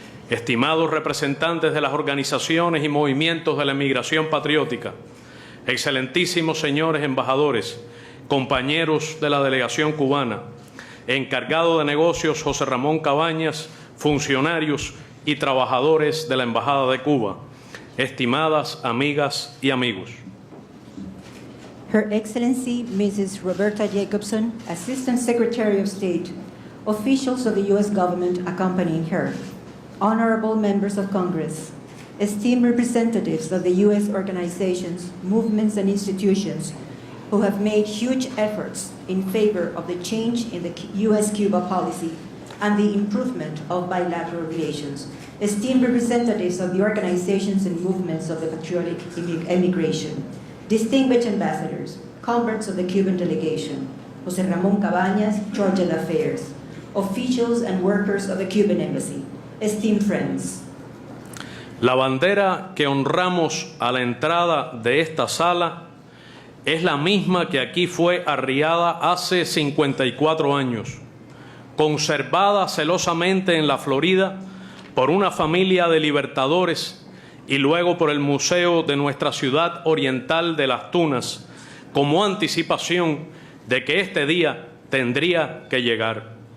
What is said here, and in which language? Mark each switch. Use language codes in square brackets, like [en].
[es] Estimados representantes de las organizaciones y movimientos de la emigración patriótica, excelentísimos señores embajadores, compañeros de la delegación cubana, encargado de negocios José Ramón Cabañas, funcionarios y trabajadores de la Embajada de Cuba, estimadas amigas y amigos. [en] Her Excellency Mrs. Roberta Jacobson, Assistant Secretary of State, officials of the U.S. government accompanying her, honorable members of Congress, esteemed representatives of the U.S. organizations, movements, and institutions who have made huge efforts in favor of the change in the U.S.-Cuba policy and the improvement of bilateral relations, esteemed representatives of the organizations and movements of the patriotic emigration, distinguished ambassadors, converts of the Cuban delegation, José Ramón Cabañas, Charge d'Affaires, officials and workers of the Cuban embassy, esteemed friends. [es] La bandera que honramos a la entrada de esta sala es la misma que aquí fue arriada hace 54 años, conservada celosamente en la Florida por una familia de libertadores y luego por el Museo de nuestra ciudad oriental de Las Tunas, como anticipación de que este día tendría que llegar.